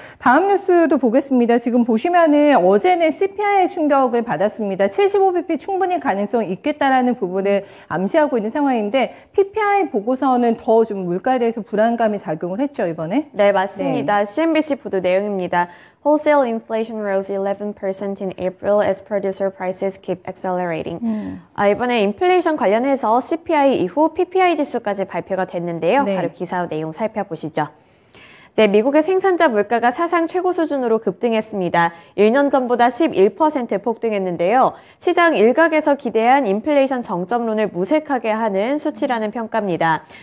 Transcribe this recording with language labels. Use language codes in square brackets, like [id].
[ko] 다음 뉴스도 보겠습니다. 지금 보시면은 어제는 CPI 충격을 받았습니다. 75bp 충분히 가능성이 있겠다라는 부분을 암시하고 있는 상황인데 PPI 보고서는 더 좀 물가에 대해서 불안감이 작용을 했죠, 이번에? 네, 맞습니다. CNBC 보도 내용입니다. [en] Wholesale inflation rose 11% in April as producer prices keep accelerating. [ko] 이번에 인플레이션 관련해서 CPI 이후 PPI 지수까지 발표가 됐는데요. 네. 바로 기사 내용 살펴보시죠. 네, 미국의 생산자 물가가 사상 최고 수준으로 급등했습니다. 1년 전보다 11% 폭등했는데요. 시장 일각에서 기대한 인플레이션 정점론을 무색하게 하는 수치라는 평가입니다.